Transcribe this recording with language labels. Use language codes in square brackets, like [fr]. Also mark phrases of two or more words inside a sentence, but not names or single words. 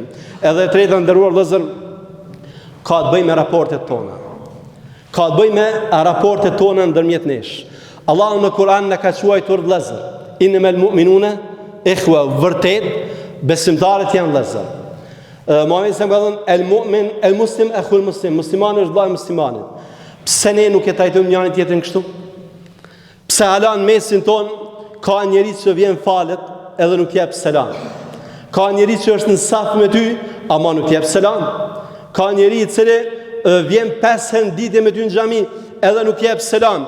[sq] Edhe e treta nderuar vëllezër, ka të bëjë me raportet tona. Ka të bëjë me raportet tona ndërmjet nesh. Allahu në Kur'an në ka quajtur vëllezër. [ar] إنما المؤمنون إخوة, [sq] vërtet besimtarët janë vëllezër. Muhamedi sa ka thënë [ar] المؤمن المسلم أخو المسلم, [sq] muslimani është vllai muslimanit. Pse ne nuk e trajtojmë njërin tjetrin kështu? Pse hala në mesin ton ka njeri që vjen falet edhe nuk jep selam. Ka njeri që është në saf me ty, ama nuk jep selam. Ka njeri i cili vjen 5 herë ditë me ty në xhami edhe nuk jep selam.